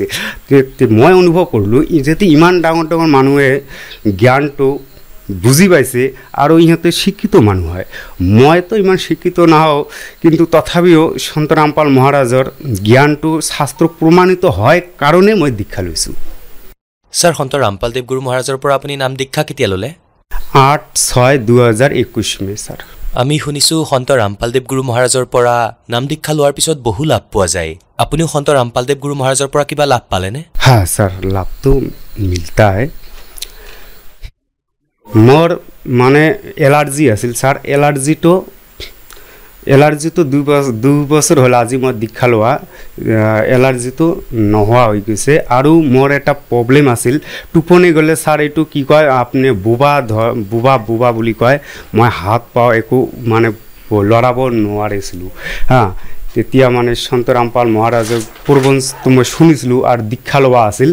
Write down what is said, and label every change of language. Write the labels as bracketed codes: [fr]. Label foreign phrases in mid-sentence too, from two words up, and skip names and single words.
[as] মই অনুভৱ কৰিলোঁ যে ইমান ডাঙৰ মানুহে জ্ঞানটো বুজি পাইছে আৰু ইহঁতে শিক্ষিত মানুহ হয়। মইতো ইমান শিক্ষিত নহওঁ, কিন্তু তথাপিও সন্ত ৰামপাল মহাৰাজৰ জ্ঞানটো শাস্ত্ৰ প্ৰমাণিত হয় কাৰণে মই দীক্ষা লৈছোঁ। सर সন্ত ৰামপালদেৱ গুৰু মহাৰাজৰ পৰা আপুনি নাম দীক্ষা কেতিয়া ল'লে? [hi] 8/6/2021 में सर। [as] আমি শুনিছোঁ সন্ত ৰামপালদেৱ গুৰু মহাৰাজৰ পৰা নাম দীক্ষা লোৱাৰ পিছত বহু লাভ পোৱা যায়। আপুনিও সন্ত ৰামপালদেৱ গুৰু মহাৰাজৰ পৰা কিবা লাভ পালেনে? [hi] हाँ सर, लाभ तो मिलता है। [as] মোৰ মানে এলাৰ্জি আছিল सर, एलार्जीটো 2 বছৰ হ'ল আজি মই দীক্ষা লোৱা, এলাৰ্জিটো নোহোৱা হৈ গৈছে। আৰু মোৰ এটা প্ৰব্লেম আছিল, টোপনি গ'লে ছাৰ এইটো কি কয় আপুনি বুবা বুলি কয়, মই হাত পাওঁ একো মানে লৰাব নোৱাৰিছিলোঁ। তেতিয়া মানে সন্ত ৰামপাল মহাৰাজৰ প্ৰবন্ধটো মই শুনিছিলোঁ আৰু দীক্ষা লোৱা আছিল।